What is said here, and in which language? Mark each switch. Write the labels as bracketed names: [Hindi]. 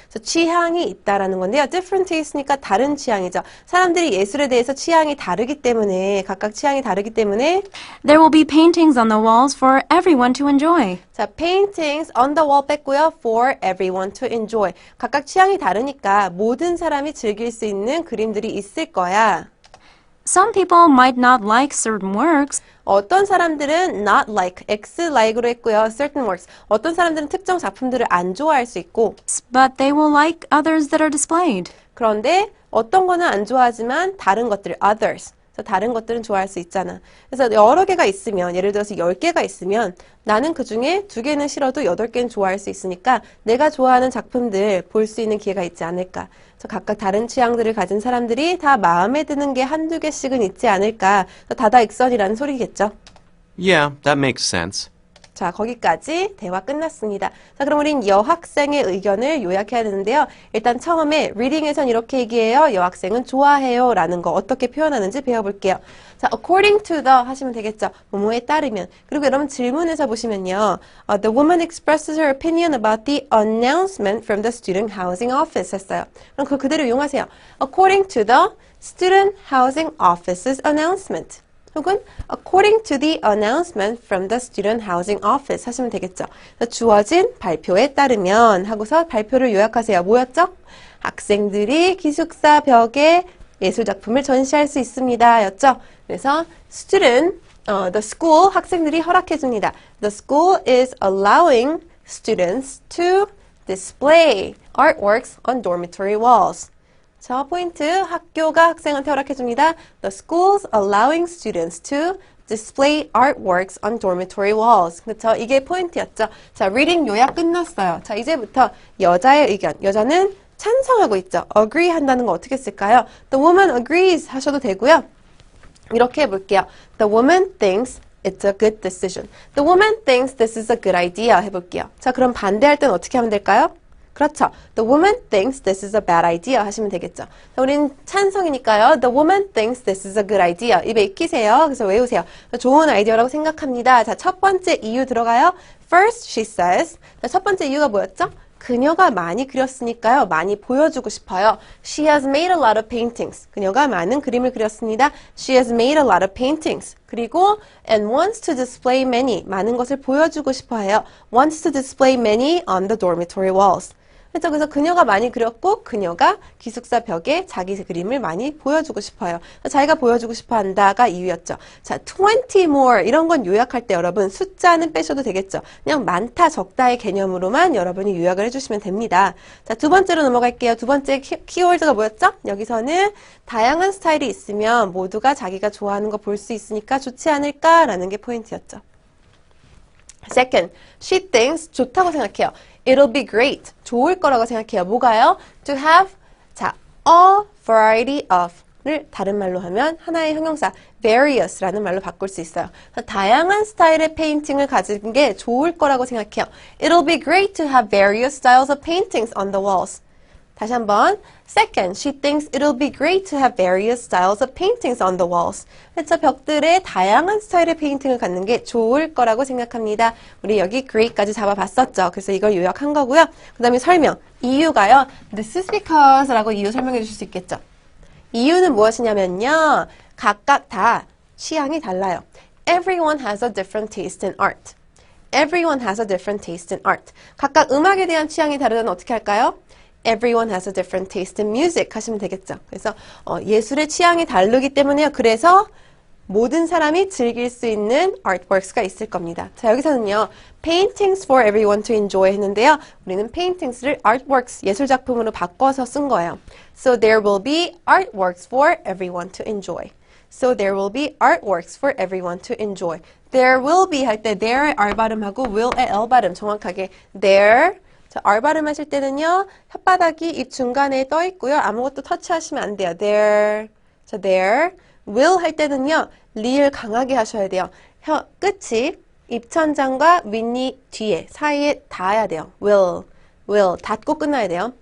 [Korean] 그래서 취향이 있다라는 건데요. [English] different taste [Korean] 니까 다른 취향이죠. 사람들이 예술에 대해서 취향이 다르기 때문에, 각각 취향이 다르기 때문에 [English] there will be paintings on the walls for everyone to enjoy. [Korean] 자, [English] paintings on the wall [Korean] 뺐고요. [English] for everyone to enjoy. [Korean] 각각 취향이 다르니까 모든 사람이 즐길 수 있는 그림들이 있을 거야. [English] Some people might not like certain works. [Korean] 어떤 사람들은 [English] not like, X-like [Korean] 으로 했고요. [English] certain works. [Korean] 어떤 사람들은 특정 작품들을 안 좋아할 수 있고 [English] But they will like others that are displayed. [Korean] 그런데 어떤 거는 안 좋아하지만 다른 것들, [English] others. [Korean] 그래서 다른 것들은 좋아할 수 있잖아. 그래서 여러 개가 있으면, 예를 들어서 10개가 있으면 나는 그 중에 2개는 싫어도 8개는 좋아할 수 있으니까 내가 좋아하는 작품들 볼 수 있는 기회가 있지 않을까. 그래서 각각 다른 취향들을 가진 사람들이 다 마음에 드는 게 한두 개씩은 있지 않을까. 다다익선이라는 소리겠죠. [English] Yeah, that makes sense. [Korean] 자, 거기까지 대화 끝났습니다. 자, 그럼 우린 여학생의 의견을 요약해야 되는데요. 일단 처음에 리딩에선 이렇게 얘기해요. 여학생은 좋아해요. 라는 거 어떻게 표현하는지 배워볼게요. 자, [English] according to the [Korean] 하시면 되겠죠. 뭐뭐에 따르면. 그리고 여러분 질문에서 보시면요. [English] The woman expresses her opinion about the announcement from the student housing office [Korean] 했어요. 그럼 그거 그대로 이용하세요. [English] According to the student housing office's announcement. [Korean] 혹은 [English] according to the announcement from the student housing office [Korean] 하시면 되겠죠. 주어진 발표에 따르면 하고서 발표를 요약하세요. 뭐였죠? 학생들이 기숙사 벽에 예술작품을 전시할 수 있습니다. 였죠. 그래서 [English] student, the school, [Korean] 학생들이 허락해줍니다. [English] The school is allowing students to display artworks on dormitory walls. [Korean] 자, 포인트. 학교가 학생한테 허락해줍니다. [English] The school's allowing students to display artworks on dormitory walls. [Korean] 그렇죠? 이게 포인트였죠. 자, reading 요약 끝났어요. 자, 이제부터 여자의 의견. 여자는 찬성하고 있죠. agree 한다는 거 어떻게 쓸까요? [English] The woman agrees [Korean] 하셔도 되고요. 이렇게 해볼게요. [English] The woman thinks it's a good decision. The woman thinks this is a good idea [Korean] 해볼게요. 자, 그럼 반대할 땐 어떻게 하면 될까요? 그렇죠. [English] The woman thinks this is a bad idea [Korean] 하시면 되겠죠. 자, 우린 찬성이니까요. [English] The woman thinks this is a good idea. [Korean] 입에 익히세요. 그래서 외우세요. 좋은 아이디어라고 생각합니다. 자, 첫 번째 이유 들어가요. [English] First, she says. [Korean] 자, 첫 번째 이유가 뭐였죠? 그녀가 많이 그렸으니까요. 많이 보여주고 싶어요. [English] She has made a lot of paintings. [Korean] 그녀가 많은 그림을 그렸습니다. [English] She has made a lot of paintings. [Korean] 그리고 [English] and wants to display many. [Korean] 많은 것을 보여주고 싶어 해요. [English] Wants to display many on the dormitory walls. [Korean] 그래서 그녀가 많이 그렸고 그녀가 기숙사 벽에 자기 그림을 많이 보여주고 싶어요. 자기가 보여주고 싶어 한다가 이유였죠. 자, [English] 20 more [Korean] 이런 건 요약할 때 여러분 숫자는 빼셔도 되겠죠. 그냥 많다 적다의 개념으로만 여러분이 요약을 해주시면 됩니다. 자, 두 번째로 넘어갈게요. 두 번째 키워드가 뭐였죠? 여기서는 다양한 스타일이 있으면 모두가 자기가 좋아하는 거 볼 수 있으니까 좋지 않을까라는 게 포인트였죠. [English] Second, she thinks [Korean] 좋다고 생각해요. [English] It'll be great. [Korean] 좋을 거라고 생각해요. 뭐가요? [English] To have, [Korean] 자, [English] a variety of [Korean] 를 다른 말로 하면 하나의 형용사 various라는 말로 바꿀 수 있어요. 다양한 스타일의 페인팅을 가진 게 좋을 거라고 생각해요. [English] It'll be great to have various styles of paintings on the walls. [Korean] 다시 한번. [English] Second, she thinks it'll be great to have various styles of paintings on the walls. [Korean] 그래서 벽들에 다양한 스타일의 페인팅을 갖는 게 좋을 거라고 생각합니다. 우리 여기 great까지 잡아봤었죠. 그래서 이걸 요약한 거고요. 그 다음에 설명. 이유가요. [English] This is because [Korean] 라고 이유 설명해 주실 수 있겠죠. 이유는 무엇이냐면요. 각각 다 취향이 달라요. [English] Everyone has a different taste in art. Everyone has a different taste in art. [Korean] 각각 음악에 대한 취향이 다르다면 어떻게 할까요? [English] Everyone has a different taste in music [Korean] 하시면 되겠죠. 그래서 예술의 취향이 다르기 때문에요. 그래서 모든 사람이 즐길 수 있는 artworks가 있을 겁니다. 자, 여기서는요. [English] paintings for everyone to enjoy [Korean] 했는데요. 우리는 paintings를 artworks, 예술작품으로 바꿔서 쓴 거예요. [English] So there will be artworks for everyone to enjoy. So there will be artworks for everyone to enjoy. There will be [Korean] 할 때 there의 R 발음하고 will의 L 발음 정확하게 [English] there. [Korean] 자, R 발음하실 때는요. 혓바닥이 입 중간에 떠 있고요. 아무것도 터치하시면 안 돼요. [English] there. [Korean] 자, [English] there. will [Korean] 할 때는요. 리을 강하게 하셔야 돼요. 끝이 입천장과 윗니 뒤에 사이에 닿아야 돼요. will 닿고 끝나야 돼요.